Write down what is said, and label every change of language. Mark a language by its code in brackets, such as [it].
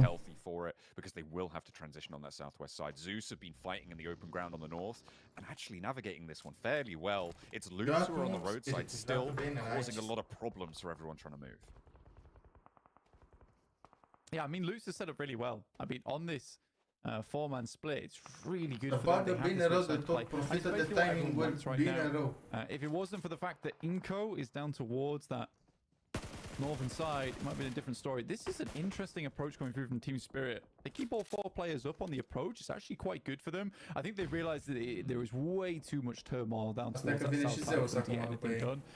[en] Healthy for it because they will have to transition on that southwest side. Zeus have been fighting in the open ground on the north and actually navigating this one fairly well. It's Loops who are on the roadside still causing a lot of problems for everyone trying to move. Yeah, I mean, Loops has set up really well. I mean, on this four-man split, it's really good for them. [ro] Bine rău de tot, profită de timing-uri, bine rău. [en] If it wasn't for the fact that Inco is down towards that northern side, it might have been a different story. This is an interesting approach coming through from Team Spirit. They keep all four players up on the approach. It's actually quite good for them. I think they realized that there was way too much turmoil down towards that south side to get anything done.